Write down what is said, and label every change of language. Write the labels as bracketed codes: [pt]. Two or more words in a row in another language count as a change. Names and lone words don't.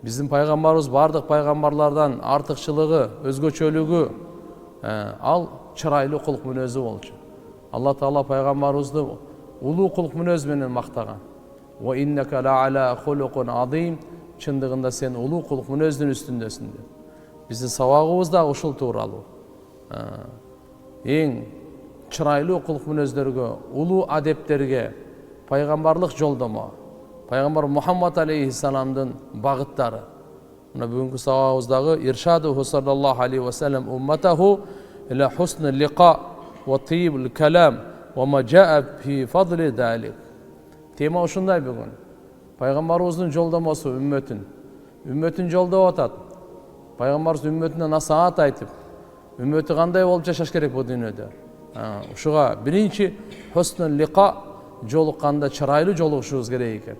[ky] Биздин пайгамбарыбыз бардык пайгамбарлардан артыкчылыгы, өзгөчөлүгү ал чырайлуу кулк мүнөзү болчу. Алла Таала пайгамбарыбызды улуу кулк мүнөз менен мактаган. [ar] وإنك لعلى خلق عظيم, [ky] чындыгында сен улуу кулк мүнөздүн үстүндөсүң деп. Биздин сабагыбыз да ушул тууралуу. Эң чырайлуу кулк мүнөздөргө, улуу адептерге пайгамбарлык жолдомо, пайгамбар Мухаммад алейхиссаламдын багыттары. Мына бүгүнкү сабагыбыздагы [ar] إرشاده صلى الله عليه وسلم أمته إلى حسن اللقاء وطيب الكلام وما جاء في فضل ذلك. [ky] Тема ушундай бүгүн. Пайгамбарыбыздын жолдомосу үммөтүн жолдоп атат. Пайгамбарыбыз үммөтүнө насаат айтып, үммөтү кандай болуп жашаш керек бу дүйнөдө. Ушуга биринчи [ar] حسن اللقاء, [ky] жолукканда чырайлуу жолугушубуз керек экен.